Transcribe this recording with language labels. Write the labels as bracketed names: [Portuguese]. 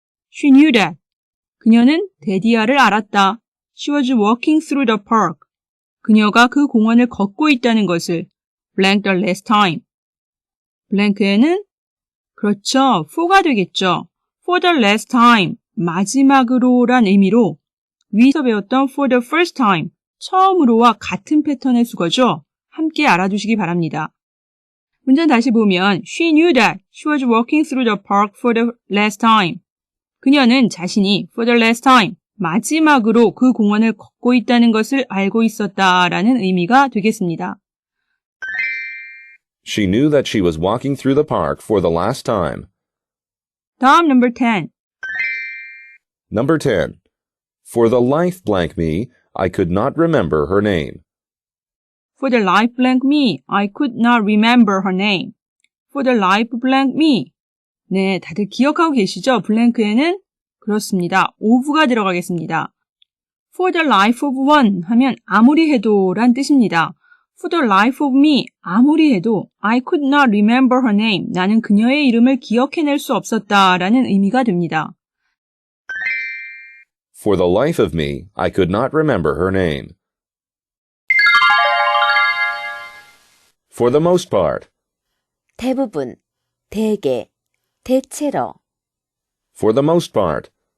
[English] She knew that. [Korean] 그녀는 데디아를 알았다. [English] She was walking through the park. [Korean] 그녀가 그 공원을 걷고 있다는 것을 [English] blank the last time. [Korean] blank에는 그렇죠. for가 되겠죠. [English] for the last time, [Korean] 마지막으로란 의미로 위에서 배웠던 [English] for the first time, [Korean] 처음으로와 같은 패턴의 수거죠. 함께 알아두시기 바랍니다. 문장 다시 보면 [English] She knew that she was walking through the park for the last time. [Korean] 그녀는 자신이 [English] for the last time, [Korean] 마지막으로 그 공원을 걷고 있다는 것을 알고 있었다라는 의미가 되겠습니다. [English] She knew that she was walking through the park for the last time. [Korean] 다음 number 10. [English] Number 10. For the life blank me, I could not remember her name. For the life blank me, I could not remember her name. For the life blank me. [Korean] 네, 다들 기억하고 계시죠? 블랭크에는 그렇습니다. of가 들어가겠습니다. [English] For the life of one [Korean] 하면 아무리 해도 란 뜻입니다. [English] For the life of me, [Korean] 아무리 해도 [English] I could not remember her name. [Korean] 나는 그녀의 이름을 기억해낼 수 없었다라는 의미가 됩니다. [English] For the life of me, I could not remember her name. For the most part. [Korean] 대부분, 대개, 대체로. [English] For the most part.